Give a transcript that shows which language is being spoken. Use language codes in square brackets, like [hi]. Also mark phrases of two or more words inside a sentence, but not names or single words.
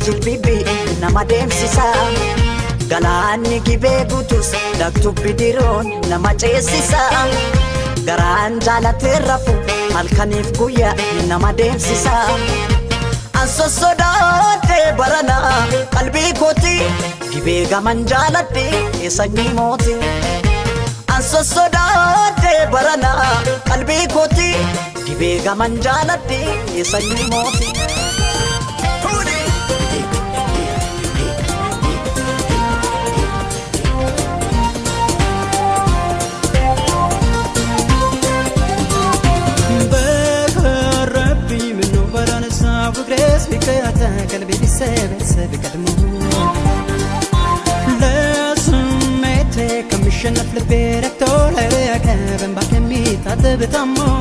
[om] jilbibi nama deemsisa Galaanni gibee guutus laftubbi diruu nama ceesisa garaan jaalatee rafu halkaniif guyyaa nama deemsisa anso sodaate barana qalbii kooti gibee gaman jaaladhe sanyii mooti anso sodaate barana qalbii kooti gibee gaman jaaladhe sanyii mooti [am] በረቢ ምነው በረንሳ ፍቅሬስ ቢከታ ቀልቤ ቢሰበሰብ ቀድሞ ከምሸነፍ ልቤ ረክቶ ላይረካ በእንባ ከሚታጠብ ታሞ